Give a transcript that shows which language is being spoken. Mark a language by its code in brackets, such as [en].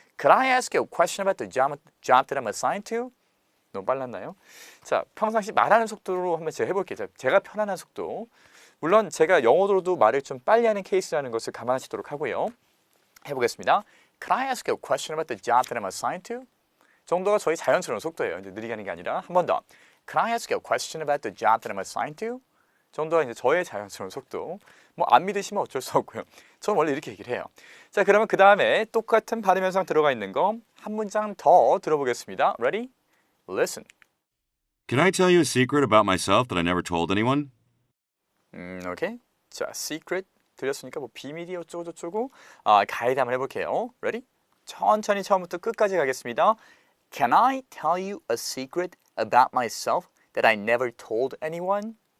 [en] Could I ask you a question about the job that I'm assigned to? [ko] 너무 빨랐나요? 자, 평상시 말하는 속도로 한번 제가 해볼게요. 제가 편안한 속도. 물론 제가 영어로도 말을 좀 빨리 하는 케이스라는 것을 감안하시도록 하고요. 해보겠습니다. [en] Can I ask you a question about the job that I'm assigned to? [ko] 정도가 저희 자연스러운 속도예요. 이제 느리게 하는 게 아니라 한 번 더. [en] Can I ask you a question about the job that I'm assigned to? [ko] 정도가 이제 저의 자연스러운 속도. 뭐 안 믿으시면 어쩔 수 없고요. 저는 원래 이렇게 얘기를 해요. 자, 그러면 그 다음에 똑같은 발음 현상 들어가 있는 거 한 문장 더 들어보겠습니다. [en] Ready? Listen. Can I tell you a secret about myself that I never told anyone? 오케이. [ko] 자, secret 들렸으니까 뭐 비밀이 어쩌고저쩌고 가이드 한번 해볼게요. [en] Ready? [ko] 천천히 처음부터 끝까지 가겠습니다. [en] Can I tell you a secret about myself that I never told anyone?